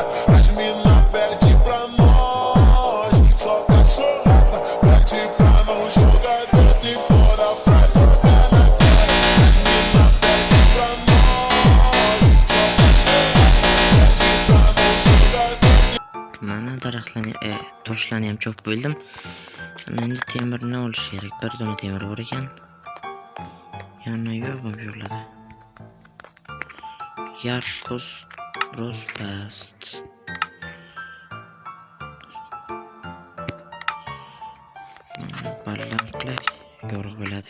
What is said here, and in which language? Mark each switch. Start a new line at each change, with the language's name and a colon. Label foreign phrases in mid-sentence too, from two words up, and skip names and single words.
Portuguese: As mina pede pra nós, só cachorrada. Pede pra não jogar dentro, implora pra jogar na cara. As mina pede pra nós, só cachorrada. Pede pra não jogar dentro.
Uzbek: Mana daraxtlarni, toshlarni ham chopib bo'ldim. Endi temirni olish kerak. Bir dona temir bor ekan. Yana yo'q bu yo'llarda. Yarkos Brosbast. Ballam qilay, yorug' bo'ladi.